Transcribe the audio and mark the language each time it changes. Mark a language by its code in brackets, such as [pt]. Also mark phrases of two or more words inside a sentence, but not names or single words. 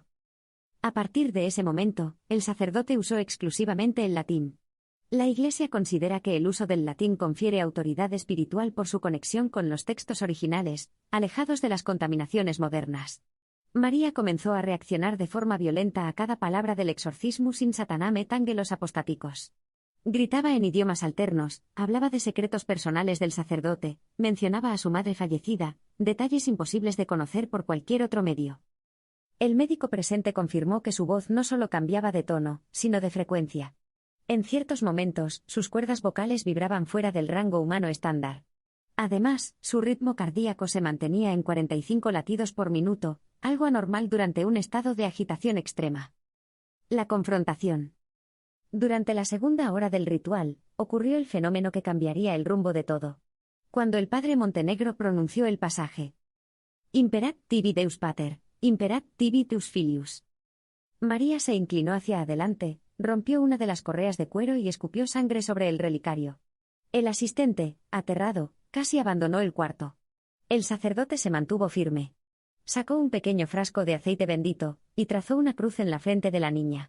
[es] A partir de ese momento, el sacerdote usó exclusivamente el latín. La Iglesia considera que el uso del latín confiere autoridad espiritual por su conexión con los textos originales, alejados de las contaminaciones modernas. María comenzó a reaccionar de forma violenta a cada palabra del [la] exorcismus in Satanam et angelos apostaticos. [es] Gritaba en idiomas alternos, hablaba de secretos personales del sacerdote, mencionaba a su madre fallecida, detalles imposibles de conocer por cualquier otro medio. El médico presente confirmó que su voz no solo cambiaba de tono, sino de frecuencia. En ciertos momentos, sus cuerdas vocales vibraban fuera del rango humano estándar. Además, su ritmo cardíaco se mantenía en 45 latidos por minuto, algo anormal durante un estado de agitación extrema. La confrontación. Durante la segunda hora del ritual, ocurrió el fenómeno que cambiaría el rumbo de todo. Cuando el padre Montenegro pronunció el pasaje: [la] Imperat tibi Deus Pater, imperat tibi Deus Filius. [es] María se inclinó hacia adelante, rompió una de las correas de cuero y escupió sangre sobre el relicario. El asistente, aterrado, casi abandonó el cuarto. El sacerdote se mantuvo firme. Sacó un pequeño frasco de aceite bendito, y trazó una cruz en la frente de la niña.